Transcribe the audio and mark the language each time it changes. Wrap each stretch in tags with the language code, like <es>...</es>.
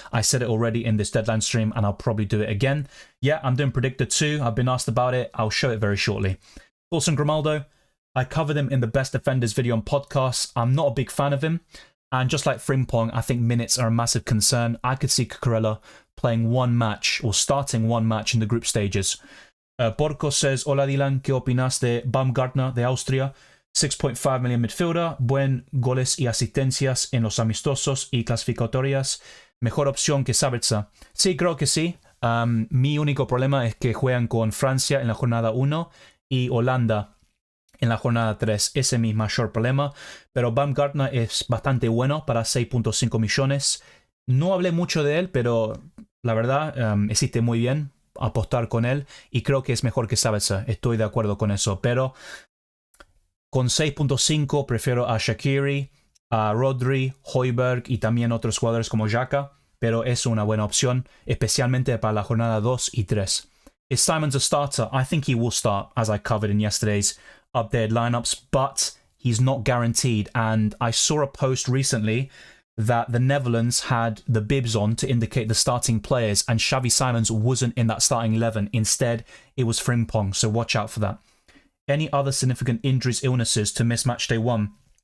<en>I said it already in this deadline stream, and I'll probably do it again. Yeah, I'm doing Predictor 2. I've been asked about it. I'll show it very shortly. Wilson Grimaldo. I covered him in the Best Defenders video on podcasts. I'm not a big fan of him. And just like Frimpong, I think minutes are a massive concern. I could see Cucurella playing one match or starting one match in the group stages. Porco says,</en> <es>Hola Dylan, ¿qué opinas de Baumgartner de Austria?</es> <en>6.5 million midfielder,</en> <es>buen goles y asistencias en los amistosos y clasificatorias. Mejor opción que Sabitzer. Sí, creo que sí. Mi único problema es que juegan con Francia en la jornada 1 y Holanda en la jornada 3. Ese es mi mayor problema. Pero Baumgartner es bastante bueno para 6.5 millones. No hablé mucho de él, pero la verdad existe muy bien. Apostar con él y creo que es mejor que Sabitzer, estoy de acuerdo con eso, pero con 6.5 prefiero a Shaqiri, a Rodri, Højbjerg y también otros jugadores como JCRHjQ, pero es una buena opción, especialmente para la jornada 2 y 3.</es> <en>Is Simons a starter? I think he will start, as I covered in yesterday's updated lineups, but he's not guaranteed, and I saw a post recently that the Netherlands had the bibs on to indicate the starting players, and Xavi Simons wasn't in that starting 11. Instead, it was Frimpong, so watch out for that. Any other significant injuries, illnesses to miss Matchday 1?</en>